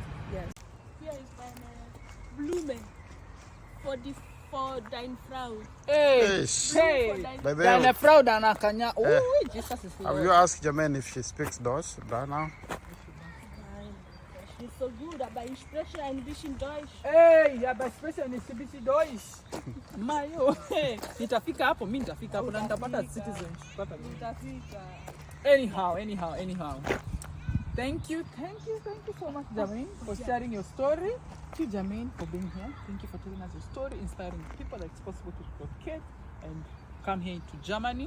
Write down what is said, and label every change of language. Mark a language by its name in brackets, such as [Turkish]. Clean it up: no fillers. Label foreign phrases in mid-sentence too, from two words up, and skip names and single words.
[English] Yes. Here is Blumen for [German] deine Frau. [English] Hey. By the [German] Deine [English] way, [German] Frau, deine [English] Kanya. Oh, Jesus is have you asked Germaine if she speaks Deutsch? Now? She's so good, [German] aber ich spreche ein bisschen Deutsch. Hey, aber spreche ein bisschen Deutsch. Mayo. [Swahili] Nitafika hapo, mimi nitafika hapo na nitapata citizenship. [English] Anyhow. Thank you so much, Germaine, for sharing your story. To Germaine for being here. Thank you for telling us your story, inspiring people that it's possible to relocate and come here to Germany.